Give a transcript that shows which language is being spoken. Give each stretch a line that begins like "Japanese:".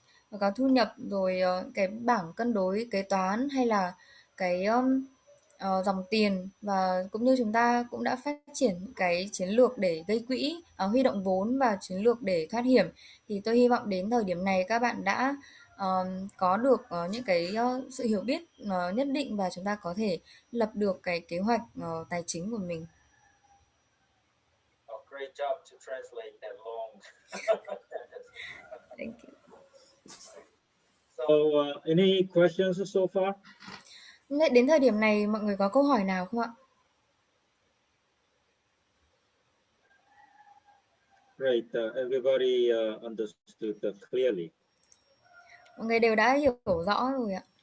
Vietnamese: báo cáo thu nhập, rồi cái bảng cân đối kế toán hay là cái dòng tiền, và cũng như chúng ta cũng đã phát triển cái chiến lược để gây quỹ, huy động vốn và chiến lược để thoát hiểm. Thì tôi hy vọng đến thời điểm này các bạn đã có được những cái sự hiểu biết nhất định và chúng ta có thể lập được cái kế hoạch tài chính của mình.
English: Oh, great job to translate that long sentence. Thank you. So, any questions so far?
Vietnamese: Đến thời điểm này mọi người có câu hỏi nào không ạ?
English: Great. Everybody understood clearly.
Vietnamese: Mọi người đều đã hiểu rõ rồi ạ.